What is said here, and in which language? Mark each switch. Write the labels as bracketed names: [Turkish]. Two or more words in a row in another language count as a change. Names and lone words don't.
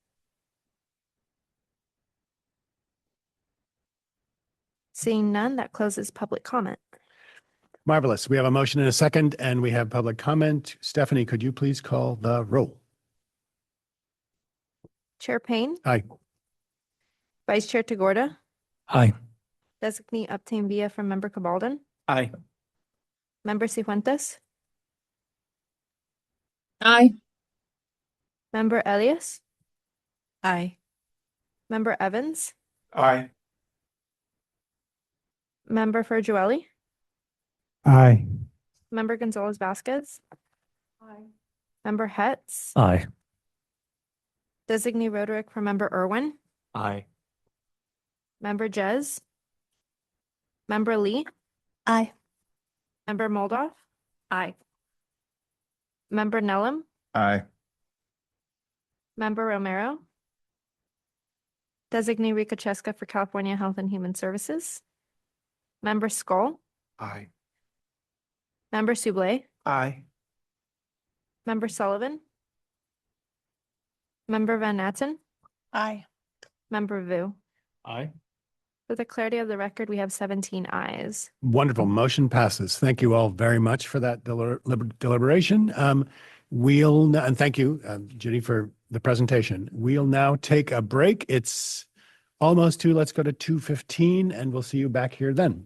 [English] Seeing none, that closes public comment. Marvelous. We have a motion and a second, and we have public comment. Stephanie, could you please call the roll? Chair Payne, Aye. Vice Chair Tagorda, Aye. Designee obtained via from Member Cabalden, Aye. Member Cifuentes, Aye. Member Elias, Aye. Member Evans, Aye. Member Ferjueli, Aye. Member Gonzalez Vasquez, Aye. Member Hetz, Aye. Designee Roderick for Member Irwin, Aye. Member Jez, Member Lee, Aye. Member Moldoff, Aye. Member Nellum, Aye. Member Romero, Designee Rika Cheska for California Health and Human Services, Member Skoll, Aye. Member Soublé, Aye. Member Sullivan, Member Van Natten, Aye. Member Vu. Aye. For the clarity of the record, we have 17 ayes. Wonderful. Motion passes. Thank you all very much for that deliberation. And thank you, Ginny, for the presentation. We'll now take a break. It's almost 2. Let's go to 2:15, and we'll see you back here then.